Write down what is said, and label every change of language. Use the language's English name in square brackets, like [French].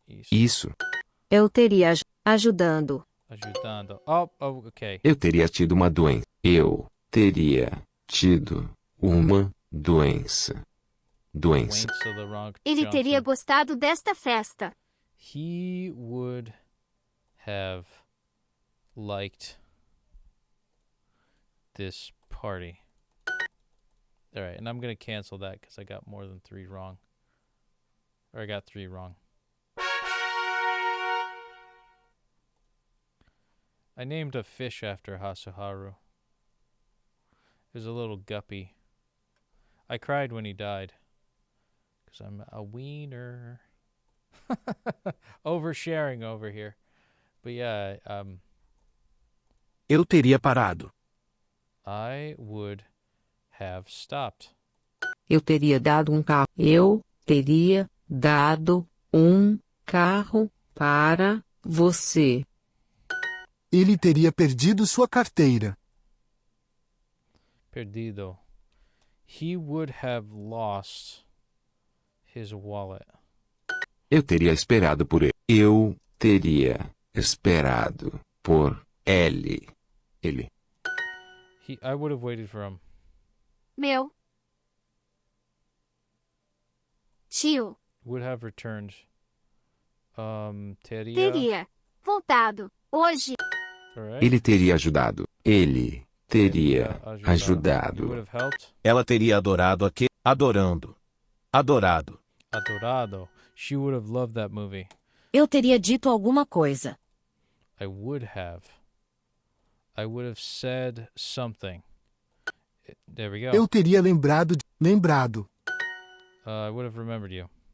[Portuguese] Isso. Eu teria ajudando. Ajudando. [English] Oh, ok. [Portuguese] Eu teria tido uma doença. Eu teria tido uma doença. Doença. Ele teria gostado desta festa. [English] He would have liked this party. All right, and I'm going to cancel that because I got more than 3 wrong. Or I got 3 wrong. I named a fish after Hasaharu. It was a little guppy. I cried when he died. Because I'm a wiener. Oversharing over here. But yeah, [Portuguese] Eu teria parado. [English] I would have stopped. [Portuguese] Eu teria dado um carro. Eu teria dado um carro para você. Ele teria perdido sua carteira. Perdido. [English] He would have lost his wallet. [Portuguese] Eu teria esperado por ele. Eu teria esperado por ele. Ele. [English] I would have waited for him. [Portuguese] Meu tio [English] Would have returned. [Portuguese] Teria. teria voltado hoje. [English] Right. [Portuguese] Ele teria ajudado. Ele teria [English] You [Portuguese] ajudado. [English] would have helped. [Portuguese] Ela teria adorado aquele. Adorando. Adorado. Adorado. [English] She would have loved that movie. Eu teria dito alguma coisa. I would have. I would have said something. There we go. [Portuguese] Eu teria lembrado. [English] I would have remembered you.